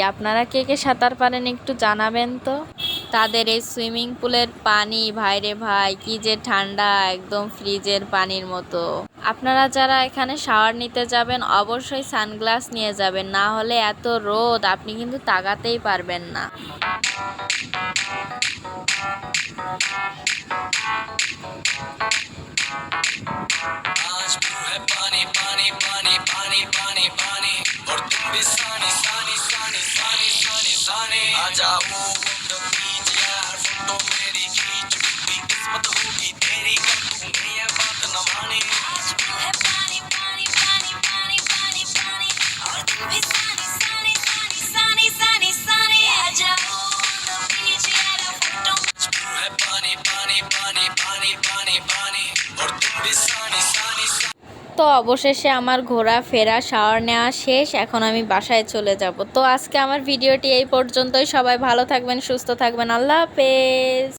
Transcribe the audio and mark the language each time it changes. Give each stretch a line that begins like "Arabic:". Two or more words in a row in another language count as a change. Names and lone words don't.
Bangla: আপনারা কে কে সাঁতার পারেন একটু জানাবেন তো। তাদের এই
English: swimming pool
Bangla: পানি ভাইরে ভাই কি যে ঠান্ডা, একদম ফ্রিজের পানির মতো। আপনারা যারা এখানে শাওয়ার নিতে যাবেন অবশ্যই সানগ্লাস নিয়ে যাবেন, না হলে এত রোদ আপনি কিন্তু তাকাতেই পারবেন না।
Hindi: आज तू है पानी पानी पानी पानी पानी पानी और तुम भी सानी सानी सानी सानी सानी सानी आ जाओ द बीच यार, फोटो मेरी खींच, भी किस्मत होगी तेरी कर दूंगी ये बात न मानी। आज तू है पानी पानी पानी पानी पानी पानी और तुम भी सानी सानी सानी सानी सानी सानी आ जाओ द बीच यार, फोटो तू है पानी पानी पानी पानी पानी पानी और तुम भी सानी सानी।
Bangla: তো অবশেষে আমার ঘোরাফেরা শাওয়ার নেওয়া শেষ, এখন আমি বাসায় চলে যাব। তো আজকে আমার ভিডিওটি এই পর্যন্তই। সবাই ভালো থাকবেন, সুস্থ থাকবেন, আল্লাহ হাফেজ।